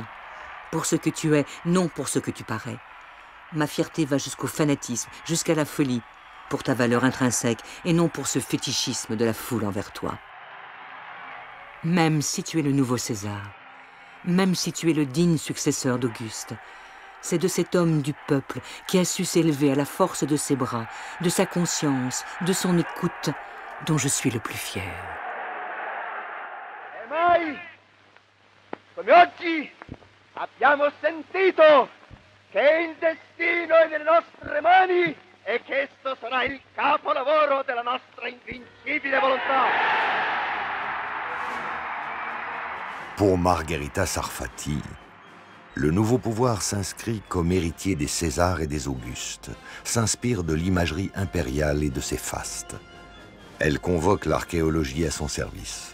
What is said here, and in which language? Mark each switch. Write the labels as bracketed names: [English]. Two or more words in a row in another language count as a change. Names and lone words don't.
[French] Pour ce que tu es, non pour ce que tu parais. Ma fierté va jusqu'au fanatisme, jusqu'à la folie, pour ta valeur intrinsèque, et non pour ce fétichisme de la foule envers toi. Même si tu es le nouveau César, même si tu es le digne successeur d'Auguste, c'est de cet homme du peuple qui a su s'élever à la force de ses bras, de sa conscience, de son écoute, dont je suis le plus fier. [Italian] E mai, come oggi, abbiamo sentito che il destino è nelle nostre mani e che esso sarà il capolavoro della nostra invincibile volontà. [French] Pour Margherita Sarfati, le nouveau pouvoir s'inscrit comme héritier des Césars et des Augustes, s'inspire de l'imagerie impériale et de ses fastes. Elle convoque l'archéologie à son service.